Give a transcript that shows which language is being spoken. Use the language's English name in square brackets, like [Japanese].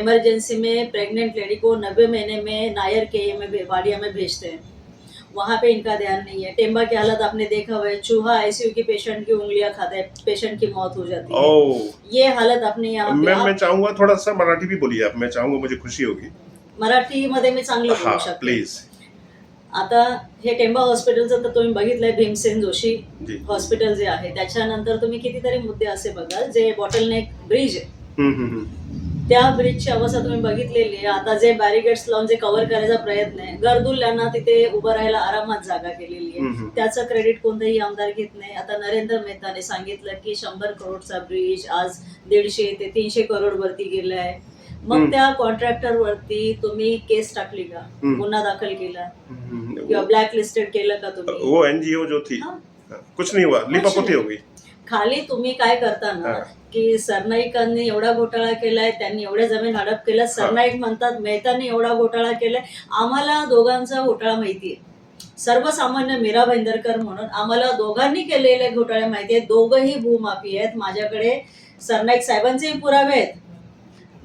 [Hindi] Emergency में pregnant lady को 90 महीने में नायर के में वाडिया में भेजते हैं, वहाँ पे इनका ध्यान नहीं है। टेम्बा की हालत आपने देखा हुआ है, चूहा आईसीयू की पेशेंट की उंगलियां खाता है, पेशेंट की मौत हो जाती है। ये हालत अपने यहाँ मैम, मैं चाहूंगा थोड़ा सा मराठी भी बोलिए आप, मैं चाहूंगा, मुझे खुशी होगी। [Marathi] मराठी मध्ये मी चांगलं बोलू शकते। [English] Please. [Marathi] आता हे टेंबा हॉस्पिटलचं तर तुम्ही बघितलंय, भीमसेन जोशी जी। हॉस्पिटल जे आहे त्याच्यानंतर तुम्ही कितीतरी मुद्दे असे बघाल जे बॉटलनेक ब्रिज आहे, त्या ब्रिजची अवस्था तुम्ही बघितलेली आहे। आता जे बॅरिकेड्स लावून जे कव्हर करायचा प्रयत्न आहे, गरदुल्यांना तिथे उभं राहायला आरामात जागा केलेली आहे, त्याचं क्रेडिट कोणताही आमदार घेत नाही। आता नरेंद्र मेहताने सांगितलं की 100 करोडचा ब्रिज आज 150 ते 300 करोड वरती गेलाय। मग त्या कॉन्ट्रॅक्टर वरती तुम्ही केस टाकली का, गुन्हा दाखल केला किंवा ब्लॅक लिस्टेड केलं का तुम्ही? [Hindi] वो एनजीओ जो थी, कुछ नहीं हुआ, लिपापोती हो गई। [Marathi] खाली तुम्ही काय करता ना की सरनाईकांनी एवढा घोटाळा केलाय, त्यांनी एवढ्या जमीन हडप केल्या, सरनाईक म्हणतात मेहतांनी एवढा घोटाळा केलाय। आम्हाला दोघांचा घोटाळा माहितीये, सर्वसामान्य मीरा भाईंदरकर म्हणून आम्हाला दोघांनी केलेले घोटाळे माहिती आहेत। दोघंही भूमाफी आहेत, माझ्याकडे सरनाईक साहेबांचेही पुरावे आहेत।